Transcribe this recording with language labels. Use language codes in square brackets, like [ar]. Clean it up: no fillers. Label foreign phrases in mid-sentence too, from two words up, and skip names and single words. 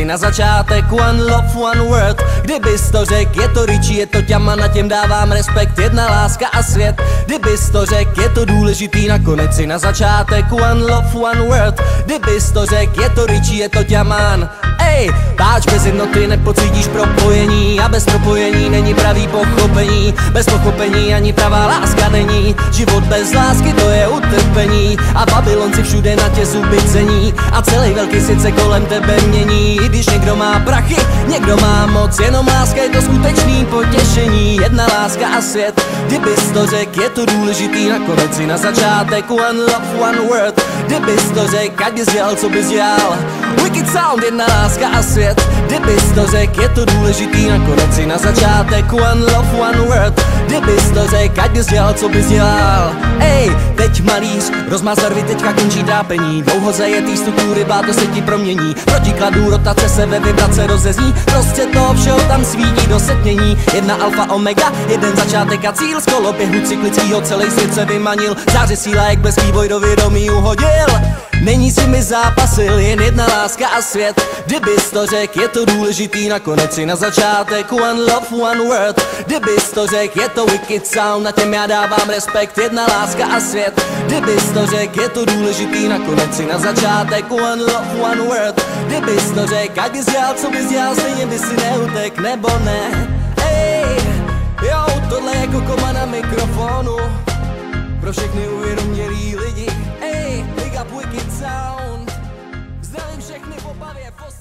[cs] na začátek, [en] one love, one word, [cs] kdybys to řek, je to Richie, je to ťama, na těm dávám respekt, jedna láska a svět, kdybys to řek, je to důležitý, nakonec si na začátek, [en] one love, one word, [cs] kdybys to řek, je to Richie, je to ťaman. Ej, páč bez jednoty nepocítíš propojení a bez propojení není pravý pochopení, bez pochopení ani pravá láska není, život bez lásky to je utrpení a Babylonci všude na tě zuby cení a celý velký svět se kolem tebe mění, i když někdo má prachy, někdo má moc, jenom láska je to skutečný potěšení, jedna láska a svět, kdybys to řek, je to důležitý, nakonec si na začátek, [en] one love, one word, [cs] kdybys to řek, ať bys dělal, co bys dělal, Wicked Sound, jedna láska a svět, kdybys to řek, je to důležitý, nakonec si na začátek, [en] one love, one word, [cs] kdybys to řek, ať bys dělal, co bys dělal. Ej, teď malíř, rozmaz barvy, teďka končí trápení, dlouho zajetý struktury, to se ti promění, protikladu rotace se ve vibrace rozezní, prostě toho všeho tam svítí do setmění, jedna alfa omega, jeden začátek a cíl, z koloběhu cyklickýho celý svět se vymanil, záře síla jak bez vývoj do vědomí uhodil. Není si mi zápasil, jen jedna láska a svět, kdybys to řek, je to důležitý, nakonec si na začátek, [en] one love, one word, [cs] kdybys to řek, je to Wicked Sound, na těm já dávám respekt, jedna láska a svět, kdybys to řek, je to důležitý, nakonec si na začátek, [en] one love, one word, [cs] kdybys to řek, ať bys dělal, co bys dělal, stejně bys si neutek, nebo ne. Ej, jo, tohle je Kokoma na mikrofonu, pro všechny uvědomělý lidi. [en] Ej, big up Wicked Sound, [cs] zdravím všechny v Opavě.